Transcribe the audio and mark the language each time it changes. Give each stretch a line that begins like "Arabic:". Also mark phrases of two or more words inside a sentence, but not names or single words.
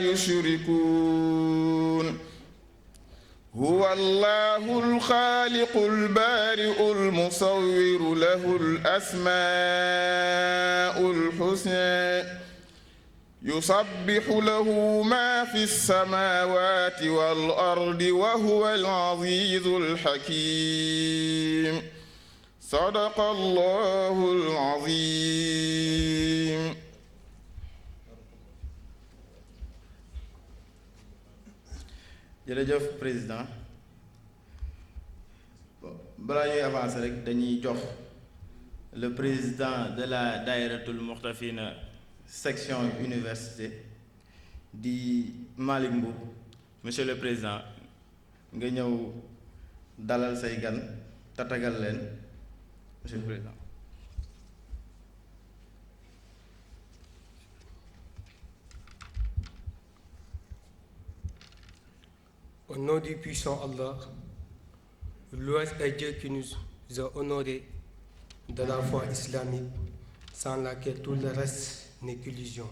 Arabic: يشركون هو الله الخالق البارئ المصور له الأسماء الحسنى يسبح له ما في السماوات والأرض وهو العزيز الحكيم صدق الله العظيم.
Wolof: jërëjëf président balaa ñuy avancer rek dañuy jox
French: le président de la
Wolof: Daïratul Muxtafina section université di Malick Mboup.
French: Monsieur le président
Wolof: nga ñëw dalal say gan tatagal leen
French: monsieur le président. Au nom du puissant Allah, louange à Dieu qui nous a honorés de la foi islamique, sans laquelle tout le reste n'est qu'illusion.